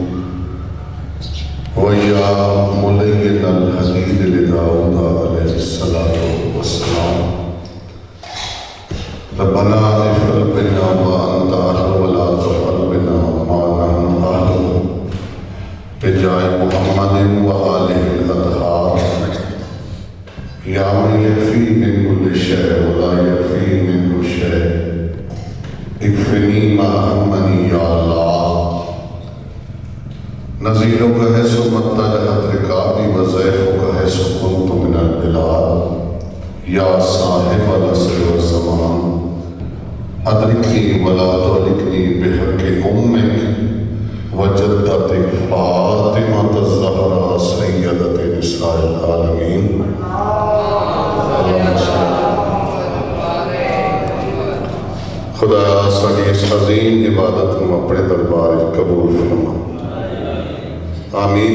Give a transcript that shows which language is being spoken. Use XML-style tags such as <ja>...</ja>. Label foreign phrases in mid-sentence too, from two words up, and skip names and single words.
<ar>ويا ملين الحديد لداود عليه الصلاة والسلام ربنا افعل بنا وأنت أهل ولا تفعل بنا ما نحن أهل بجاه محمد وآله الأطهار یا من یکفی من کل شیء ولا یکفی منه شیء اکفنی ما همنی یا اللہ نزیلک حیث متجہت رکابی وضعفک حیث کنت من البلاد یا صاحب العصر والزمان ادرکنی ولا تولکنی بحق امک وجدتک فاطمة الزہرا سیدت نساء العالمین.</ar> <ur>خدا ساری اس عظیم عبادت کو اپنے دربار قبول فرما. آمین.</ur>